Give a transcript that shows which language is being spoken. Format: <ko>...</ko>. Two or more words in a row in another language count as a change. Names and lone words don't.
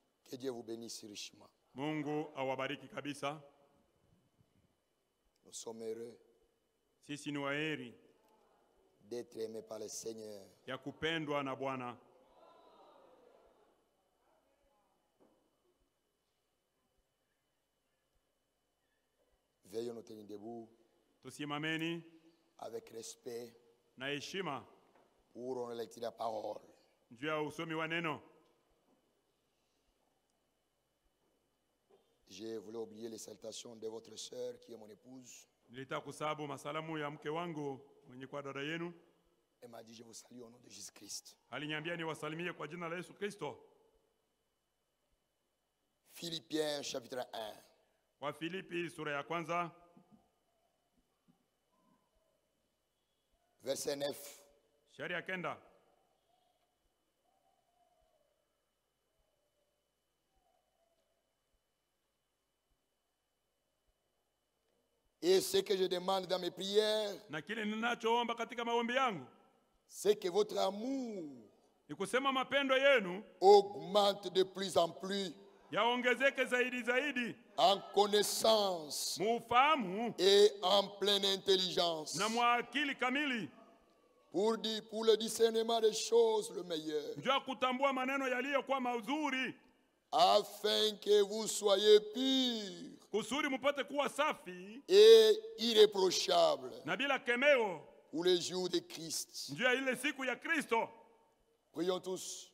<fr>Que Dieu vous bénisse richement.</fr> <sw>Mungu awabariki kabisa.</sw> <fr>Nous sommes heureux</fr> <sw>Sisi ni waheri</sw> <fr>d'être aimés par le Seigneur.</fr> <sw>ya kupendwa na Bwana.</sw> <fr>Veillons nous tenir debout</fr> <sw>Tusimameni</sw> <fr>avec respect</fr> <sw>na heshima</sw> <fr>pour la lecture de la parole.</fr> <sw>juu ya usomi wa neno.</sw> <fr>Je voulais oublier les salutations de votre sœur qui est mon épouse.</fr> <sw>Nilitaka kusabu masalamu ya mke wangu mwenye kwa dada yenu.</sw> <fr>Elle m'a dit je vous salue au nom de Jésus-Christ.</fr> <sw>Aliniambia niwasalimie kwa jina la Yesu Kristo.</sw> <fr>Philippiens chapitre 1.</fr> <sw>Wa Filipi sura ya kwanza</sw> <fr>Verset 9.</fr> <sw>shairi ya 9.</sw> <fr>Et ce que je demande dans mes prières,</fr> <sw>Na kile ninachoomba katika maombi yangu</sw> <fr>c'est que votre amour</fr> <sw>ni kusema mapendo yenu</sw> <fr>augmente de plus en plus</fr> <sw>yaongezeke zaidi zaidi,</sw> <fr>en connaissance</fr> <sw>muufahamu</sw> <fr>et en pleine intelligence</fr> <sw>na mwa akili kamili,</sw> <fr>pour le discernement des choses le meilleur,</fr> <sw>njoo kutambua maneno yaliyokuwa mazuri,</sw> <fr>afin que vous soyez purs</fr> <sw>kusudi mupate kuwa safi</sw> <fr>et irréprochables</fr> <sw>na bila kemeo,</sw> <fr>pour les jours de Christ.</fr> <sw>njoo ya ile siku ya Kristo.</sw> <fr>Prions tous.</fr>